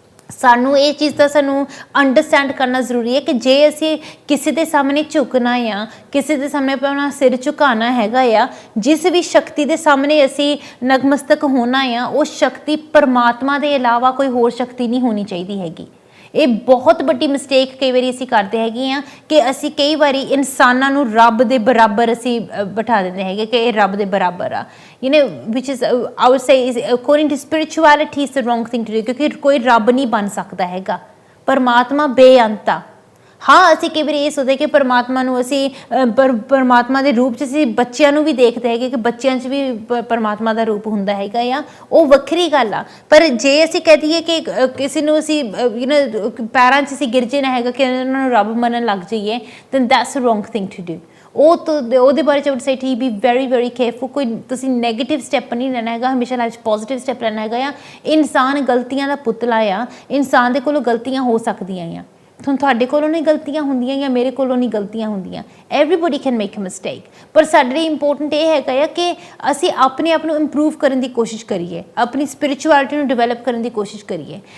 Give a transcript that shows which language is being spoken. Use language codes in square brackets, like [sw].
[pa] ਸਾਨੂੰ ਇਹ ਚੀਜ਼ ਦਾ ਸਾਨੂੰ ਅੰਡਰਸਟੈਂਡ ਕਰਨਾ ਜ਼ਰੂਰੀ ਹੈ ਕਿ ਜੇ ਅਸੀਂ ਕਿਸੇ ਦੇ ਸਾਹਮਣੇ ਝੁਕਣਾ ਆ, ਕਿਸੇ ਦੇ ਸਾਹਮਣੇ ਆਪਣਾ ਸਿਰ ਝੁਕਾਉਣਾ ਹੈਗਾ ਆ, ਜਿਸ ਵੀ ਸ਼ਕਤੀ ਦੇ ਸਾਹਮਣੇ ਅਸੀਂ ਨਤਮਸਤਕ ਹੋਣਾ ਆ, ਉਹ ਸ਼ਕਤੀ ਪਰਮਾਤਮਾ ਦੇ ਇਲਾਵਾ ਕੋਈ ਹੋਰ ਸ਼ਕਤੀ ਨਹੀਂ ਹੋਣੀ ਚਾਹੀਦੀ ਹੈਗੀ। ਇਹ ਬਹੁਤ ਵੱਡੀ ਮਿਸਟੇਕ ਕਈ ਵਾਰੀ ਅਸੀਂ ਕਰਦੇ ਹੈਗੇ ਆ ਕਿ ਅਸੀਂ ਕਈ ਵਾਰੀ ਇਨਸਾਨਾਂ ਨੂੰ ਰੱਬ ਦੇ ਬਰਾਬਰ ਅਸੀਂ ਬਿਠਾ ਦਿੰਦੇ ਹੈਗੇ ਕਿ ਇਹ ਰੱਬ ਦੇ ਬਰਾਬਰ ਆ। [en] which is I would say is according to spirituality is the wrong thing to do, [pa] ਕਿਉਂਕਿ ਕੋਈ ਰੱਬ ਨਹੀਂ ਬਣ ਸਕਦਾ ਹੈਗਾ। ਪਰਮਾਤਮਾ ਬੇਅੰਤ ਆ। ਹਾਂ, ਅਸੀਂ ਕਈ ਵਾਰੀ ਇਹ ਸੋਚਦੇ ਕਿ ਪਰਮਾਤਮਾ ਨੂੰ ਅਸੀਂ ਪਰਮਾਤਮਾ ਦੇ ਰੂਪ 'ਚ ਅਸੀਂ ਬੱਚਿਆਂ ਨੂੰ ਵੀ ਦੇਖਦੇ ਹੈਗੇ ਕਿ ਬੱਚਿਆਂ 'ਚ ਵੀ ਪਰਮਾਤਮਾ ਦਾ ਰੂਪ ਹੁੰਦਾ ਹੈਗਾ ਆ, ਉਹ ਵੱਖਰੀ ਗੱਲ ਆ। ਪਰ ਜੇ ਅਸੀਂ ਕਹਿ ਦਈਏ ਕਿ ਕਿਸੇ ਨੂੰ ਅਸੀਂ ਪੈਰਾਂ 'ਚ ਅਸੀਂ ਗਿਰ ਜਾਣਾ ਹੈਗਾ ਕਿ ਉਹਨਾਂ ਨੂੰ ਰੱਬ ਮੰਨਣ ਲੱਗ ਜਾਈਏ, [en] then that's the wrong thing to do. [pa] ਉਹਦੇ ਬਾਰੇ 'ਚ [en] I would say to be very very careful. [pa] ਕੋਈ ਤੁਸੀਂ ਨੈਗੇਟਿਵ ਸਟੈਪ ਨਹੀਂ ਲੈਣਾ ਹੈਗਾ, ਹਮੇਸ਼ਾ ਲਾਈਫ 'ਚ ਪੋਜ਼ੀਟਿਵ ਸਟੈਪ ਲੈਣਾ ਹੈਗਾ ਆ। ਇਨਸਾਨ ਗਲਤੀਆਂ ਦਾ ਪੁਤਲਾ ਆ, ਇਨਸਾਨ ਦੇ ਕੋਲੋਂ ਗਲਤੀਆਂ ਹੋ ਸਕਦੀਆਂ ਆ। ਤੁਹਾਡੇ ਕੋਲੋਂ ਨਹੀਂ ਗਲਤੀਆਂ ਹੁੰਦੀਆਂ ਜਾਂ ਮੇਰੇ ਕੋਲੋਂ ਨਹੀਂ ਗਲਤੀਆਂ ਹੁੰਦੀਆਂ। [en] Everybody can make a mistake. [pa] ਪਰ ਸਾਡੇ ਲਈ ਇੰਪੋਰਟੈਂਟ ਇਹ ਹੈਗਾ ਆ ਕਿ ਅਸੀਂ ਆਪਣੇ ਆਪ ਨੂੰ ਇੰਪਰੂਵ ਕਰਨ ਦੀ ਕੋਸ਼ਿਸ਼ ਕਰੀਏ, ਆਪਣੀ ਸਪਿਰਿਚੁਅਲਿਟੀ ਨੂੰ ਡਿਵੈਲਪ ਕਰਨ ਦੀ ਕੋਸ਼ਿਸ਼ ਕਰੀਏ।